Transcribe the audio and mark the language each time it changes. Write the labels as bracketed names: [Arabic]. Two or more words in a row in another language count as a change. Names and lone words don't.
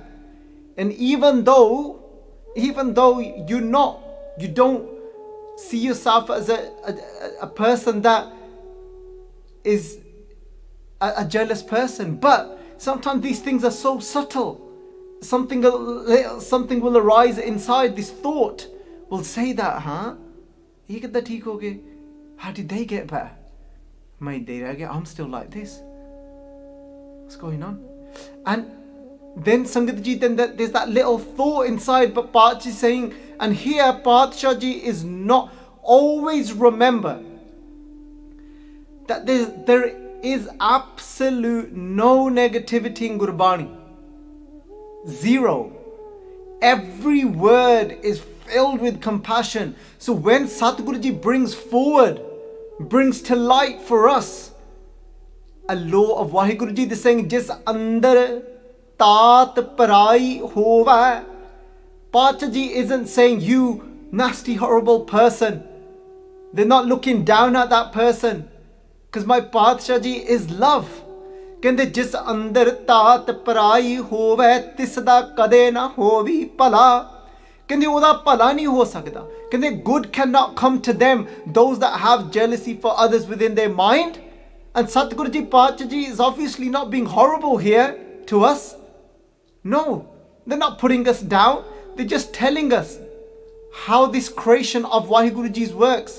[English] And even though you don't see yourself as a person that is a jealous person, but sometimes these things are so subtle. Something will arise inside. This thought will say that, [Punjabi] ਇਹ ਕਿੱਦਾਂ ਠੀਕ ਹੋ ਗਏ? [English] How did they get better? I'm still like this. What's going on? And then Sangat ji, then there's that little thought inside. But Paat ji saying, and here Paatshah ji is not, always remember that there is absolute no negativity in Gurbani. Zero. Every word is filled with compassion. So when Satguru ji brings to light for us a law of Vaheguru Ji. They're saying, [Punjabi] ਜਿਸ ਅੰਦਰ ਤਾਤ ਪਰਾਈ ਹੋਵੇ. [English] Pacha Ji isn't saying, you nasty, horrible person. They're not looking down at that person. Because my Pacha Ji is love. [Punjabi] ਕਹਿੰਦੇ ਜਿਸ ਅੰਦਰ ਤਾਤ ਪਰਾਈ ਹੋਵੇ ਤਿਸ ਦਾ ਕਦੇ ਨਾ ਹੋਵੀ ਭਲਾ ਕਹਿੰਦੇ ਉਹਦਾ ਭਲਾ ਨਹੀਂ ਹੋ ਸਕਦਾ ਕਹਿੰਦੇ [English] good cannot come to them, those that have jealousy for others within their mind. And Satguru Ji Pacha Ji is obviously not being horrible here to us. No, they're not putting us down. They're just telling us how this creation of Vaheguru Ji's works.